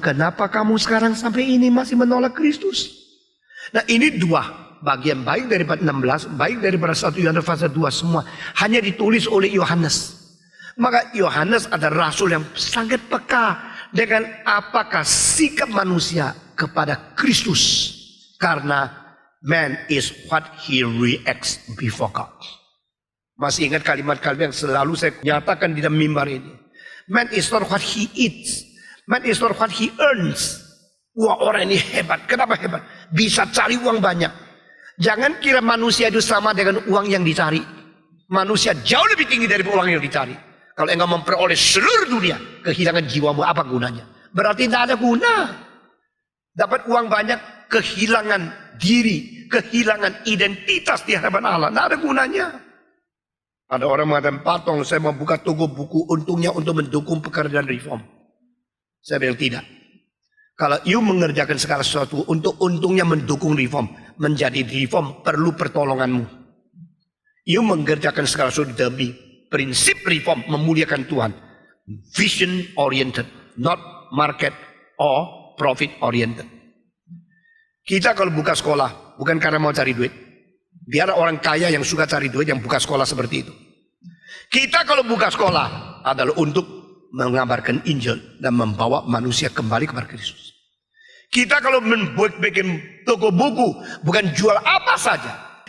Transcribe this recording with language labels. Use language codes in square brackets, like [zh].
[id] Kenapa kamu sekarang sampai ini masih menolak Kristus? Nah ini dua bagian, baik daripada 16, baik daripada 1 Yohanes pasal 2 semua hanya ditulis oleh Yohanes. Maka Yohanes adalah rasul yang sangat peka dengan apakah sikap manusia kepada Kristus. Karena [en] man is what he reacts before God. [id] Masih ingat kalimat-kalimat yang selalu saya nyatakan di dalam mimbar ini. [en] Man is not what he eats. Man is not what he earns. [id] Wah, orang ini hebat. Kenapa hebat? Bisa cari uang banyak. Jangan kira manusia itu sama dengan uang yang dicari. Manusia jauh lebih tinggi dari uang yang dicari. Kalau engkau memperoleh seluruh dunia, kehilangan jiwamu apa gunanya? Berarti tidak ada guna. Dapat uang banyak, kehilangan diri, kehilangan identitas di hadapan Allah. Tidak ada gunanya. Ada orang mengatakan, Patong, saya mau buka toko buku, untungnya untuk mendukung pekerjaan reform. Saya bilang tidak. Kalau you mengerjakan segala sesuatu untuk untungnya mendukung reform, menjadi reform perlu pertolonganmu. You mengerjakan segala sesuatu demi prinsip reform memuliakan Tuhan. [en] Vision oriented, not market or profit oriented. [id] Kita kalau buka sekolah bukan karena mau cari duit. Biar orang kaya yang suka cari duit yang buka sekolah seperti itu. Kita kalau buka sekolah adalah untuk mengabarkan Injil dan membawa manusia kembali kepada Kristus. Kita kalau bikin toko buku bukan jual apa saja.